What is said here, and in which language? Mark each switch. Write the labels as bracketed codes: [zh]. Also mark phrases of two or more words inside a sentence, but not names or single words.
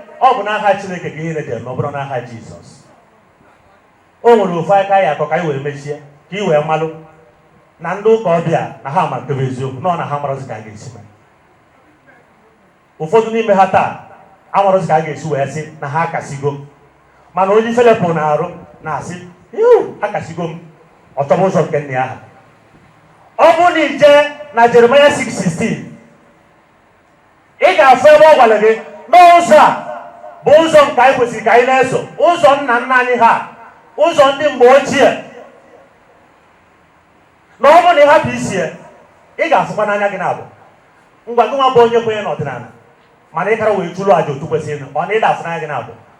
[ig] Ọ bụ n'aha Chineke ka ihe na-eje eme, ọ bụrụ n'aha Jizọs. O nwere ofu aka anyị akọ ka anyị wee mechie, ka ị wee malụ na ndị ụka ọbịa na ha ma nke bụ eziokwu, nọ na ha marụzi ka a ga-esi mee. Ụfọdụ n'ime ha taa, amarụzi ka a ga-esi wee sị na ha akasigo. Mana onye ife lepụ na-arụ na-asị, "Iu, akasigo m." Ọ chọba ụzọ nke nne ya ha. Ọ bụrụ na ije na Jeremiah six sixteen, ị ga-afụ ebe ọ gwara gị na ụzọ a bụ ụzọ nke anyị kwesịrị ka anyị na-eso, ụzọ nna nna anyị ha, ụzọ ndị mgbe ochie. Na ọ bụrụ na ị hapụ isi ya, ị ga-afụkwa n'anya gị na-abụ. Ngwa, gị nwa bụ onye kwenye n'ọdịnala, mana ị kara wee chụlụ àjà otu kwesịrị, ọ na ị ga-afụ n'anya gị na-abụ.